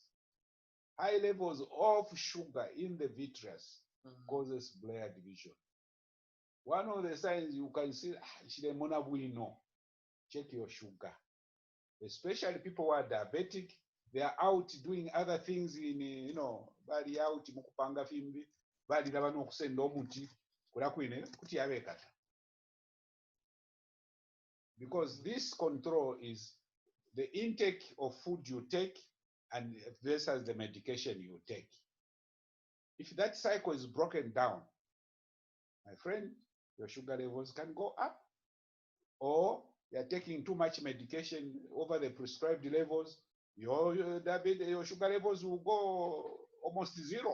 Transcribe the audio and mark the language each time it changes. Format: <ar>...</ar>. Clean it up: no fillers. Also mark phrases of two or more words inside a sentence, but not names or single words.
<en>High levels of sugar in the vitreous causes blurred vision. One of the signs you can see, check your sugar. Especially people who are diabetic, they are out doing other things in,</en> <bem>bali out mukupanga fimbi, bali labano kusenda omuti, kula kwine kuti yabekata.</bem> <en>Because this control is the intake of food you take and versus the medication you take. If that cycle is broken down, my friend, your sugar levels can go up, or you're taking too much medication over the prescribed levels, your sugar levels will go almost zero.</en>